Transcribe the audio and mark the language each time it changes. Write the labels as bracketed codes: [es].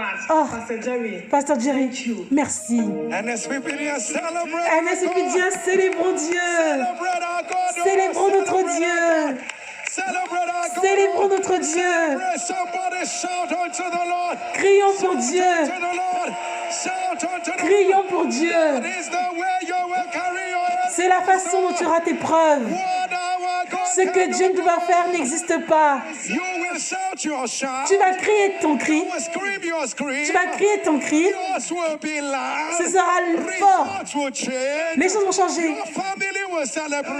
[fr] Oh, Pasteur Jerry, merci. NSPDIA, célébrons Dieu. Célébrons notre Dieu. Célébrons notre Dieu. Crions pour Dieu. [en] Shout unto the [fr] Crions [en] Lord. [fr] pour Dieu. [en] That is the way you will carry your [fr] C'est la façon dont tu auras tes preuves. [en] What our God [fr] Ce que Dieu ne peut pas faire n'existe pas. [en] You will shout your shout. [fr] Tu vas crier ton cri. [en] You will scream your scream. [fr] Tu vas crier ton cri. [en] Yours will be loud. [fr] Ce sera fort. [en] Results will change. [fr] Les choses vont changer. [en] Your family will celebrate.